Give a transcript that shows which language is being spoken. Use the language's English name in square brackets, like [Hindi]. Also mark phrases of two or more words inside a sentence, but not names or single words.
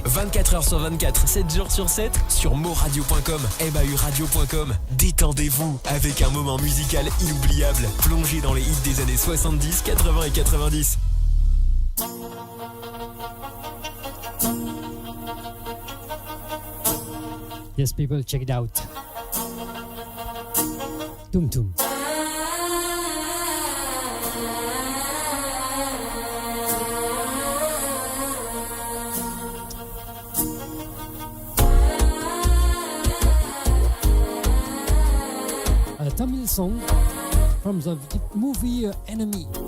[French] 24h sur 24, 7 jours sur 7 sur moradio.com, mauradio.com. Détendez-vous avec un moment musical inoubliable. Plongez dans les hits des années 70, 80 et 90. [English] Yes, people, check it out. Tum tum. A Tamil song from the movie Enemy.